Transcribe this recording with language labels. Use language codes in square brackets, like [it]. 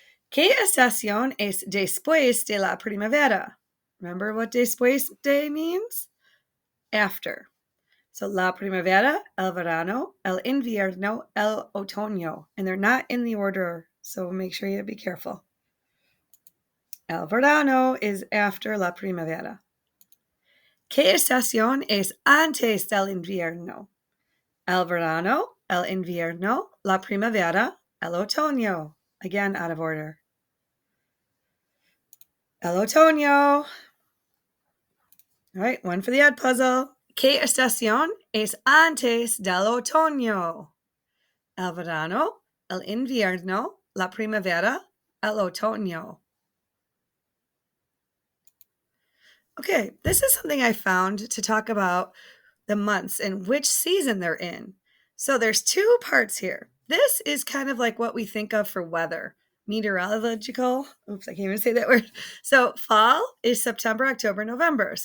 [es] ¿Qué estación es después de la primavera? [en] Remember what después de means? After. So [es] la primavera, el verano, el invierno, el otoño. [en] And they're not in the order, so make sure you be careful. [es] El verano [en] is after [es] la primavera. ¿Qué estación es antes del invierno? El verano, el invierno, la primavera, el otoño. [en] Again, out of order. [es] El otoño. [en] All right, one for the ed puzzle. [es] ¿Qué estación es antes del otoño? El verano, el invierno, la primavera, el otoño. [en] Okay, this is something I found to talk about the months and which season they're in. So there's two parts here. This is kind of like what we think of for weather, meteorological. Oops, I can't even say that word. So fall is September, October, November.